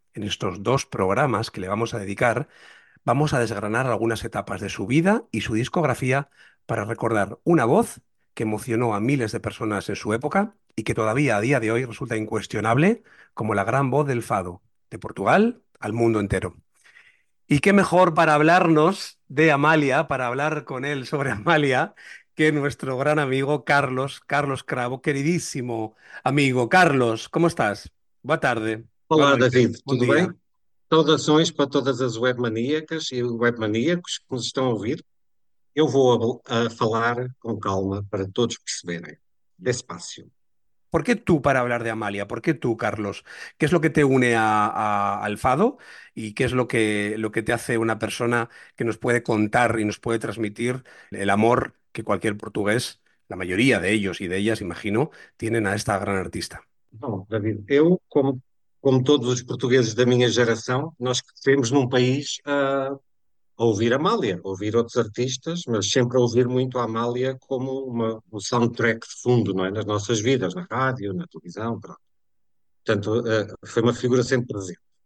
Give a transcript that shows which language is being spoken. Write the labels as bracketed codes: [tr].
[es] En estos dos programas que le vamos a dedicar, vamos a desgranar algunas etapas de su vida y su discografía para recordar una voz que emocionó a miles de personas en su época y que todavía a día de hoy resulta incuestionable como la gran voz del fado, de Portugal al mundo entero. ¿Y qué mejor para hablarnos de Amalia, para hablar con él sobre Amalia, que nuestro gran amigo Carlos, Carlos Cravo, queridísimo amigo? Carlos, ¿cómo estás? Buenas tardes. Hola, David, ¿todo bien? [pt] Saudações para todas as webmaníacas e webmaníacos que nos estão a ouvir. Eu vou a falar com calma para todos perceberem. [es] Despacio. ¿Por qué tú para hablar de Amalia? ¿Por qué tú, Carlos? ¿Qué es lo que te une al fado? ¿Y qué es lo que te hace una persona que nos puede contar y nos puede transmitir el amor que cualquier portugués, la mayoría de ellos y de ellas, imagino, tienen a esta gran artista? No, David, yo, como todos los portugueses de mi generación, nos crecemos en un país [pt] a ouvir Amália, a ouvir outros artistas, mas sempre a ouvir muito a Amália como um soundtrack de fundo, não é? Nas nossas vidas, na rádio, na televisão, pronto. Portanto, foi uma figura sempre presente.